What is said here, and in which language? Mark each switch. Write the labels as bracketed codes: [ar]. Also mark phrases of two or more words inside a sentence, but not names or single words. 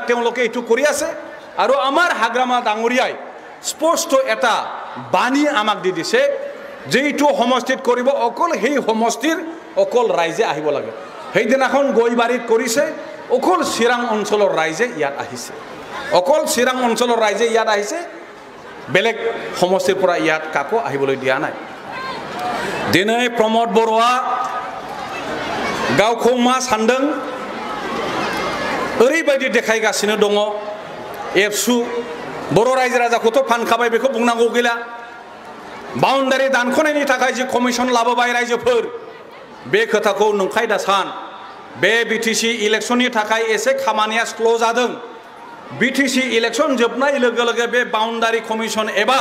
[as] তেওঁলোকে এইটো কৰি আছে আৰু আমাৰ হাগ্ৰামা ডাঙৰীয়াই স্পষ্ট এটা বাণী আমাক দি দিছে যেইটো সমষ্টিত কৰিব অকল সেই সমষ্টিৰ অকল ৰাইজে আহিব লাগে সেইদিনাখন গৈবাৰীত কৰিছে অকল চিৰাং অঞ্চলৰ ৰাইজে ইয়াত আহিছে অকল চিৰাং অঞ্চলৰ ৰাইজে ইয়াত আহিছে বেলেগ সমষ্টিৰ পৰা ইয়াত কাকো আহিবলৈ দিয়া নাই দিनै প্ৰমোদ বৰুৱা [brx] गावखौ मा सानदों ओरैबायदि देखायगासिनो दङ एबसु बर' रायजो राजाखौथ' फानखाबाय बेखौ बुंनांगौ गैला बाउन्डारि दानख'नायनि थाखाय जे कमिसन लाबोबाय रायजोफोर बे खोथाखौ नंखाय दासान बे बिटिसि इलेक्शननि थाखाय एसे खामानिया स्ल' जादों बिटिसि इलेक्शन जोबनाय लोगो लोगो बे बाउन्डारि कमिसन एबा